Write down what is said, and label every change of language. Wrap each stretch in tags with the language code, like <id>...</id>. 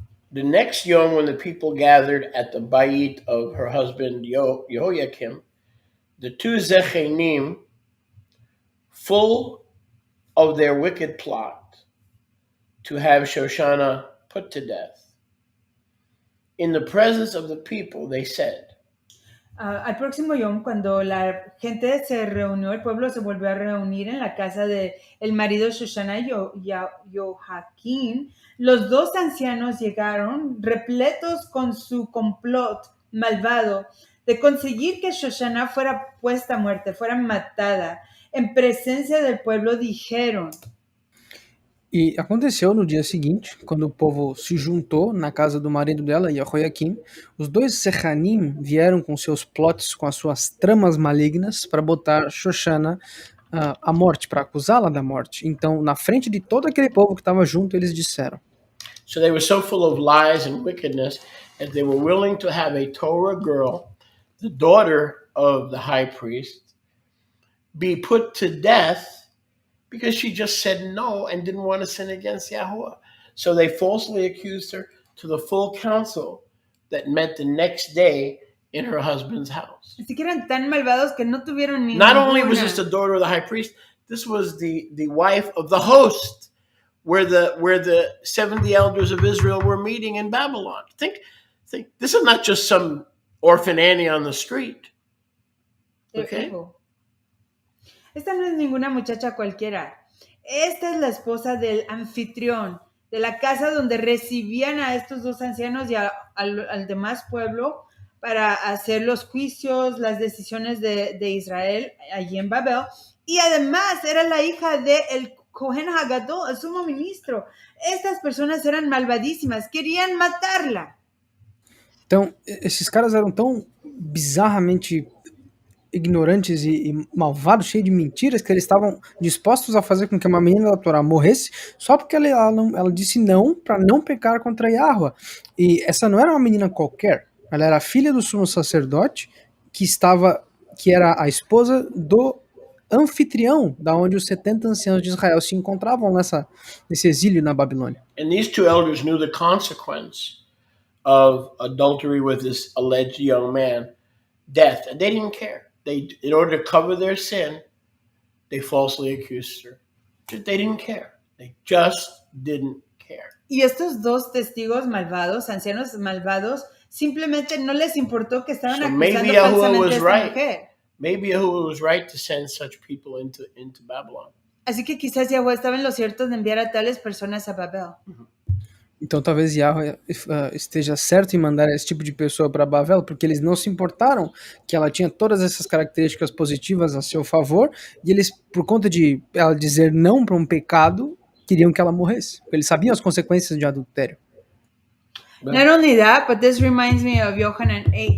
<en>The next yom, when the people gathered at the bayit of her husband Jehoiakim, the two Zechanim, full of their wicked plot to have Shoshana put to death, in the presence of the people, they said.</en> <es>Al próximo yom, cuando la gente se reunió, el pueblo se volvió a reunir en la casa de el marido de Shoshana y Joaquín, los dos ancianos llegaron repletos con su complot malvado de conseguir que Shoshana fuera puesta a muerte, fuera matada. En presencia del pueblo dijeron.</es> <pt>E aconteceu no dia seguinte, quando o povo se juntou na casa do marido dela, Jehoiakim, os dois Sechanim vieram com seus plots, com as suas tramas malignas, para botar Shoshana à morte, para acusá-la da morte. Então, na frente de todo aquele povo que estava junto, eles disseram.</pt> <en>So they were so full of lies and wickedness that they were willing to have a Torah girl, the daughter of the high priest, be put to death because she just said no and didn't want to sin against Yahuwah. So they falsely accused her to the full council that met the next day in her husband's house.</en> <es>Así que eran tan malvados que no tuvieron ni</es> <en>Not only was this the daughter of the high priest, this was the wife of the host, where the 70 elders of Israel were meeting in Babylon. Think, this is not just some orphan Annie on the street. Okay?</en> <es>Esta no es ninguna muchacha cualquiera. Esta es la esposa del anfitrión, de la casa donde recibían a estos dos ancianos y al demás pueblo para hacer los juicios, las decisiones de Israel allí en Babel. Y además era la hija del Cohen Hagadol, el sumo ministro. Estas personas eran malvadísimas, querían matarla.</es> <pt>Então, esses caras eram tão bizarramente ignorantes e malvados, cheios de mentiras, que eles estavam dispostos a fazer com que uma menina da Torá morresse só porque ela disse não para não pecar contra Yahuwah. E essa não era uma menina qualquer, ela era a filha do sumo sacerdote que era a esposa do anfitrião, da onde os 70 anciãos de Israel se encontravam nesse exílio na Babilônia.</pt> <en>And these two elders knew the consequence of adultery with this alleged young man, death, and they didn't care. In order to cover their sin, they falsely accused her. They didn't care. They just didn't care.</en> <es>Y estos dos testigos malvados, ancianos malvados, simplemente no les importó que estaban</es> <en>So</en> <es>acusando</es> <en>maybe Yahuwah</en> <es>falsamente a</es> <en>was</en> <es>esta</es> <en>right.</en> <es>mujer.</es> <en>Maybe Yahuwah was right to send such people into Babylon.</en> <es>Así que quizás Yahweh estaba en lo cierto de enviar a tales personas a Babel.</es> <pt>Então talvez Yahweh esteja certo em mandar esse tipo de pessoa para Babel, porque eles não se importaram que ela tinha todas essas características positivas a seu favor, e eles, por conta de ela dizer não para um pecado, queriam que ela morresse. Eles sabiam as consequências de adultério.</pt> <en>Not only that, but this reminds me of Yohanan 8.</en>